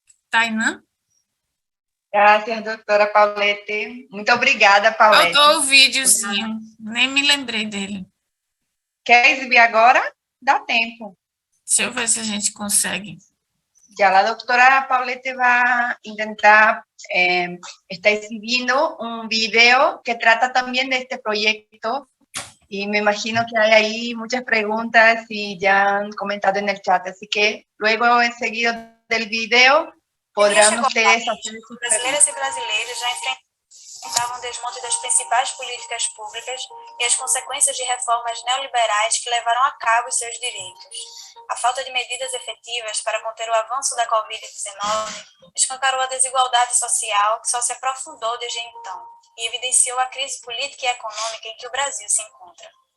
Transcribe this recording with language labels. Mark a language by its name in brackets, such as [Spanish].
[Portuguese] Tainã? Graças, doutora Paulete. Muito obrigada, Paulete. Faltou o videozinho, nem me lembrei dele. Quer exibir agora? Dá tempo. Deixa eu ver se a gente consegue. [Spanish] Ya la doctora Paulete va a intentar, está exhibiendo un video que trata también de este proyecto, y me imagino que hay ahí muchas preguntas y ya han comentado en el chat, así que luego, enseguida del video, podrán ustedes hacer sus preguntas. [Portuguese] Brasileiras e brasileiros já enfrentavam o desmonte das principais políticas públicas e as consequências de reformas neoliberais que levaram a cabo os seus direitos. A falta de medidas efetivas para conter o avanço da Covid-19 escancarou a desigualdade social que só se aprofundou desde então e evidenciou a crise política e econômica em que o Brasil se encontra.